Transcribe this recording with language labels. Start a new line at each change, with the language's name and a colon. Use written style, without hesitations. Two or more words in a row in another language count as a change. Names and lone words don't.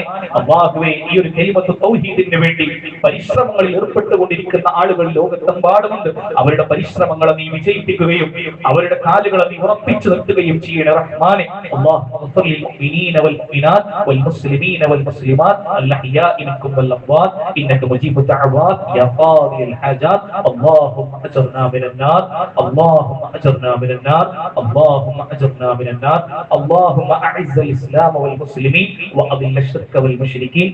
Malayalam: അല്ലാഹുവേ, ഈ ഒരു കലിമത്ത് തൗഹീദിന് വേണ്ടി പരിശ്രമങ്ങളിൽ ഏർപ്പെട്ടുകൊണ്ടിരിക്കുന്ന ആളുകൾ ലോകത്തെമ്പാടുമുണ്ട്. അവരുടെ പരിശ്രമങ്ങളെ നീ വിജയിപ്പിക്കുകയും അവരുടെ കാലുകളെ നീ ഉറപ്പിച്ചു നിർത്തുകയും ചെയ്യണേ റഹ്മാനെ.
Arabic: اللهم للمؤمنين والمؤمنات والمسلمين والمسلمات الأحياء منكم والأموات إنك مجيب الدعوات يا قاضي الحاجات. اللهم أجرنا من النار، اللهم أجرنا من النار، اللهم أجرنا من النار. اللهم أعز الإسلام والمسلمين وأذل الشرك والمشركين.